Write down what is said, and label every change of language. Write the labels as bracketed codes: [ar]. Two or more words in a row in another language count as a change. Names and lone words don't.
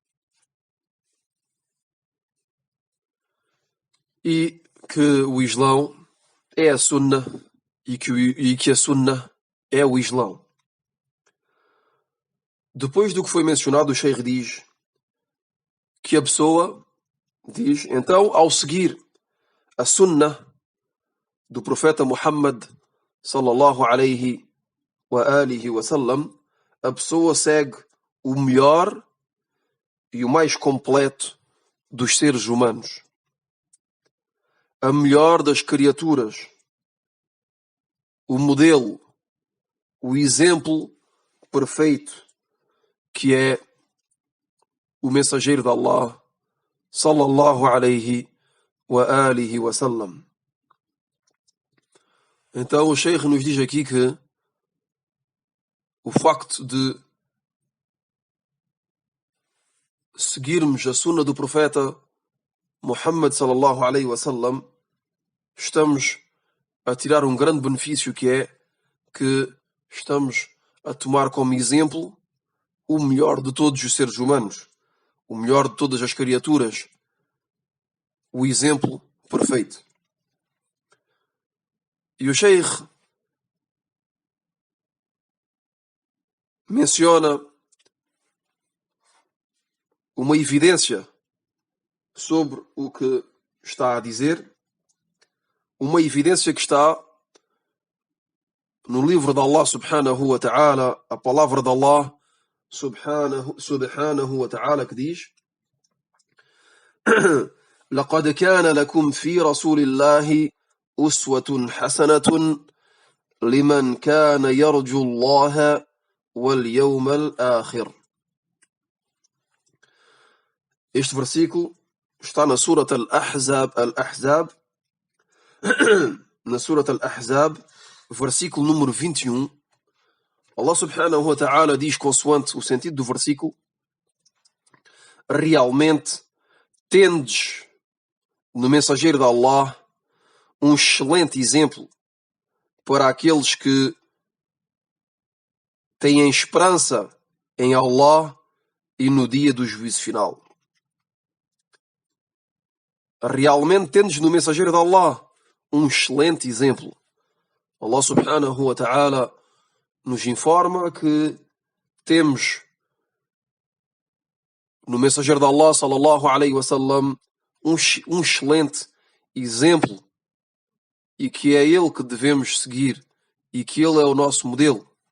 [pt] E que o Islão é a Sunna e que a Sunna é o Islão. Depois do que foi mencionado, o Sheikh diz que a pessoa diz, então, ao seguir a Sunna do profeta Muhammad [ar] صلى الله عليه وعلى آله وسلم, [pt] a pessoa segue o melhor e o mais completo dos seres humanos, a melhor das criaturas, o modelo, o exemplo perfeito que é o mensageiro de Allah, [ar] صلى الله عليه وعلى آله وسلم. [pt] Então o Sheikh nos diz aqui que o facto de seguirmos a sunna do profeta Muhammad [ar] صلى الله عليه وسلم, [pt] estamos a tirar um grande benefício, que é que estamos a tomar como exemplo o melhor de todos os seres humanos, o melhor de todas as criaturas, o exemplo perfeito. E o Sheikh menciona uma evidência sobre o que está a dizer, uma evidência que está no livro de [ar] الله سبحانه وتعالى, [pt] a palavra de [ar] الله سبحانه وتعالى, [pt] que diz: [ar] لقد كان لكم في رسول الله أسوة حسنة لمن كان يرجو الله واليوم الآخر. [pt] Este versículo está na Surat Al-Ahzab, na Surat Al-Ahzab, versículo número 21. [ar] الله سبحانه وتعالى [pt] diz, consoante o sentido do versículo: realmente tendes no mensageiro de Allah um excelente exemplo para aqueles que têm esperança em Allah e no dia do juízo final. Realmente tendes no mensageiro de Allah um excelente exemplo. [ar] الله سبحانه وتعالى [pt] nos informa que temos no mensageiro de Allah [ar] صلى الله عليه وسلم [pt] um excelente exemplo, e que é ele que devemos seguir, e que ele é o nosso modelo.